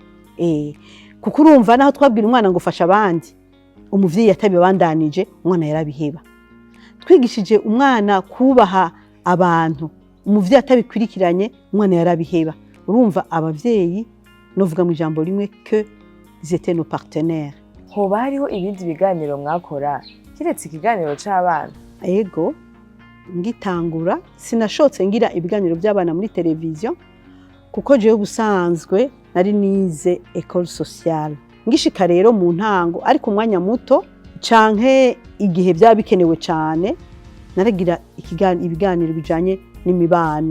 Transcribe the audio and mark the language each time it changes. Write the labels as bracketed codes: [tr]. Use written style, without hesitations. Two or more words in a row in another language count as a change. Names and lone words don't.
[rn] Kuko urumva naho twabwira umwana ngo fasha abandi, umuvyeyi atabibandanije umwana yarabiheba. Twigishije umwana kubaha abantu, umuvyeyi atabikurikiranye umwana yarabiheba. Urumva abavyeyi novuga mu ijambo rimwe [fr] que ils étaient nos partenaires. [rn] Hoba hariho ibindi biganiro mwakora kiretse ikiganiro c'abana? Ego, ngitangura sinashotse ngira ibiganiro by'abana muri televiziyo, kuko jewe busanzwe nari nize [fr] école sociale. [rn] Ngishika rero mu ntango ariko umwanya muto canke igihe byaba bikenewe cyane naragira ibiganiro bijanye n'imibano.